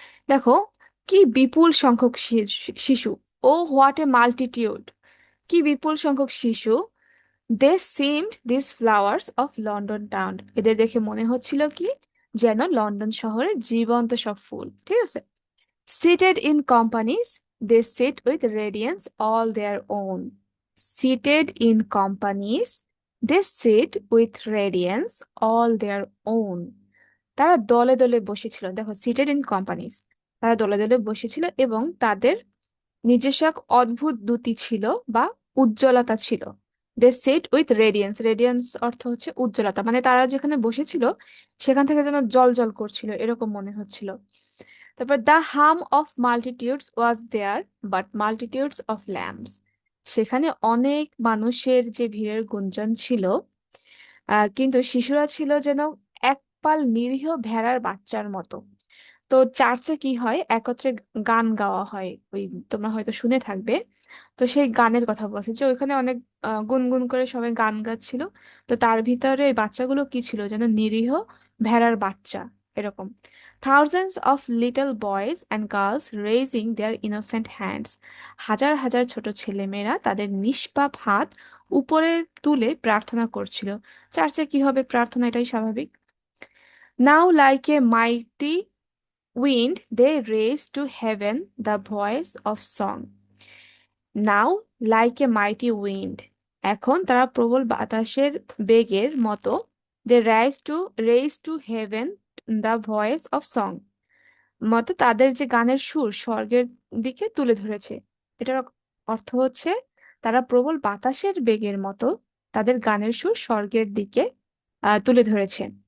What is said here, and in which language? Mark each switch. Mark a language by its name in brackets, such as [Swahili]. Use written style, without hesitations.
[Bangla] দেখো, কি বিপুল সংখ্যক শিশু, [English] O what a multitude, [Bangla] কি বিপুল সংখ্যক শিশু, [English] they seemed these flowers of London town, [Bangla] এদের দেখে মনে হচ্ছিল কি, যেন লন্ডন শহরের জীবন্ত সব ফুল, ঠিক আছে। [English] Seated in companies, they sit with radiance all their own. Seated in companies, they sit with radiance all their own. [Bangla] তারা দলে দলে বসেছিল, দেখো [English] seated in companies, [Bangla] তারা দলে দলে বসেছিল এবং তাদের নিজস্ব এক অদ্ভুত দ্যুতি ছিল বা উজ্জ্বলতা ছিল। [English] they sit with radiance, [Bangla] রেডিয়েন্স অর্থ হচ্ছে উজ্জ্বলতা, মানে তারা যেখানে বসেছিল সেখান থেকে যেন জল জল করছিল এরকম মনে হচ্ছিল। [English] তারপর the hum of multitudes was there, but multitudes of lambs, [Bangla] সেখানে অনেক মানুষের যে ভিড়ের গুঞ্জন ছিল, কিন্তু শিশুরা ছিল যেন এক পাল নিরীহ ভেড়ার বাচ্চার মতো। তো চার্চে কি হয়, একত্রে গান গাওয়া হয়, ওই তোমরা হয়তো শুনে থাকবে। তো সেই গানের কথা বলছে যে ওইখানে অনেক গুনগুন করে সবাই গান গাচ্ছিল। তো তার ভিতরে এই বাচ্চাগুলো কি ছিল, যেন নিরীহ ভেড়ার বাচ্চা এরকম। [English] thousands of little boys and girls raising their innocent hands, [Bangla] হাজার হাজার ছোট ছেলেমেয়েরা তাদের নিষ্পাপ হাত উপরে তুলে প্রার্থনা করছিল। চার্চে কি হবে, প্রার্থনা, এটাই স্বাভাবিক। [English] Now like a mighty wind, they raised to heaven the voice of song. Now, like a mighty wind, [Bangla] এখন তারা প্রবল বাতাসের বেগের মতো, [English] they raise to heaven the voice of song, [Bangla] মতো তাদের যে গানের সুর স্বর্গের দিকে তুলে ধরেছে। এটার অর্থ হচ্ছে তারা প্রবল বাতাসের বেগের মতো তাদের গানের সুর স্বর্গের দিকে তুলে ধরেছে।